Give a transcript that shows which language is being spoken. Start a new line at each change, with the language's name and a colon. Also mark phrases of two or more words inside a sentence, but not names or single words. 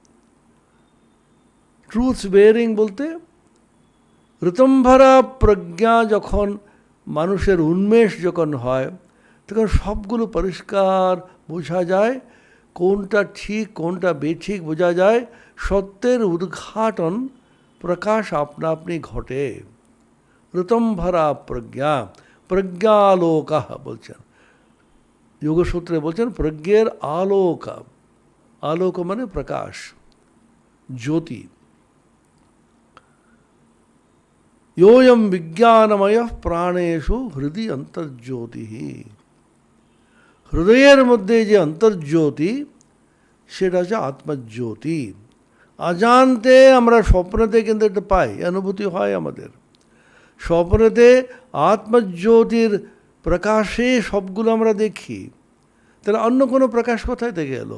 English: truth bearing
Bangla: বলতে ঋতম্ভরা প্রজ্ঞা যখন মানুষের উন্মেষ যখন হয়, তখন সবগুলো পরিষ্কার বোঝা যায়, কোনটা ঠিক কোনটা বেঠিক বোঝা যায়, সত্যের উদ্ঘাটন প্রকাশ আপনা আপনি ঘটে। ঋতম্ভরা প্রজ্ঞা, প্রজ্ঞালোক বলছেন। যোগসূত্রে বলছেন প্রজ্ঞের আলোক। আলোক মানে প্রকাশ, জ্যোতি।
Sanskrit: योयम विज्ञानमय प्राणेषु हृदय अंतर्ज्योति।
Bangla: হৃদয়ের মধ্য যে অন্তর্জ্যোতি সেটা হচ্ছে আত্মজ্যোতি। অজান্তে আমরা স্বপ্নতে কিন্তু এটা পাই, অনুভূতি হয় আমাদের। স্বপ্নতে আত্মজ্যোতির প্রকাশে সবগুলো আমরা দেখি, তাহলে অন্য কোনো প্রকাশ কোথায় থেকে এলো?